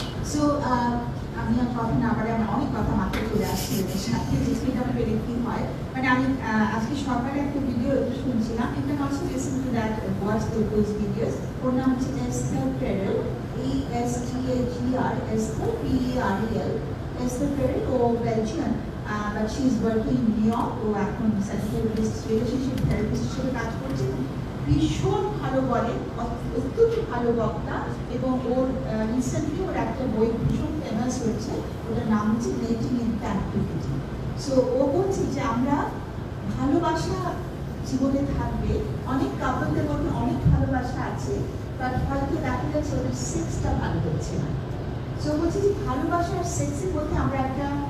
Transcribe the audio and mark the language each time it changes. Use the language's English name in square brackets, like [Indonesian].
[Bangla] So আমি আর কথা না পারে, আমার অনেক কথা মাথায় চলে আসছে এদের সাথে, যেটা আমি পেলে কি হয়, মানে আমি আজকে সকালে একটা ভিডিও শুনছিলাম, [English] you can also listen to that, watch those videos. [Bangla] ওর নাম হচ্ছে Esther পেরেল, ESTHER, Esther PEREL, Esther পেরেল। O Belgian, [English] but she is working in New York. [Bangla] ও এখন রিলেশনশিপ থেরাপিস্ট হিসেবে কাজ করছে, ভীষণ ভালো বলে, অত্যন্ত ভালো বক্তা, এবং ওর রিসেন্টলি ওর একটা বই ভীষণ ফেমাস হয়েছে, ওটার নাম হচ্ছে ডেটিং ইন ক্যাপটিভিটি। সো ও বলছে যে আমরা ভালোবাসা জীবনে থাকবে, অনেক কাপলদের মধ্যে অনেক ভালোবাসা আছে, বাট হয়তো দেখা যাচ্ছে ওদের সেক্সটা ভালো হচ্ছে না। সো বলছে যে ভালোবাসা আর সেক্সের মধ্যে আমরা একটা